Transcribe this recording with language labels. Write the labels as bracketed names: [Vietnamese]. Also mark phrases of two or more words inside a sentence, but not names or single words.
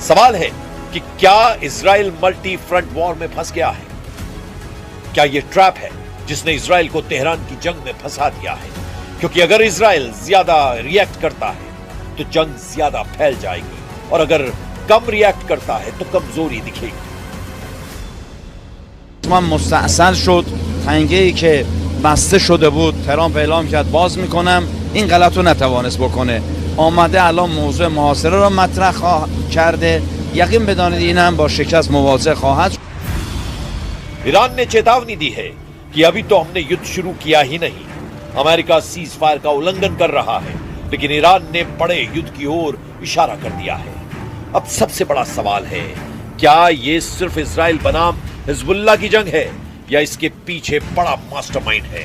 [Hindi] सवाल है कि क्या इजराइल [English] multi front war [Hindi] में फंस गया है? क्या यह ट्रैप है जिसने इजराइल को तेहरान की जंग में फंसा दिया है? क्योंकि अगर इजराइल ज्यादा रिएक्ट करता है तो जंग ज्यादा फैल जाएगी और अगर कम रिएक्ट करता है तो कमजोरी दिखेगी। [Persian] مستأصل شد تنگه‌ای که بسته شده بود ترامپ اعلام کرد باز میکنم، این غلط رو نتوانست بکنه. آمده الان موضوع محاصره را مطرح کرده، یقین بدانید این هم با شکست مواجه خواهد شد. [Hindi] ईरान ने चेतावनी दी है कि अभी तो हमने युद्ध शुरू किया ही नहीं। अमेरिका सीज फायर का उल्लंघन कर रहा है, लेकिन ईरान ने बड़े युद्ध की ओर इशारा कर दिया है। अब सबसे बड़ा सवाल है, क्या ये सिर्फ इजराइल बनाम हिजबुल्लाह की जंग है या इसके पीछे बड़ा मास्टरमाइंड है?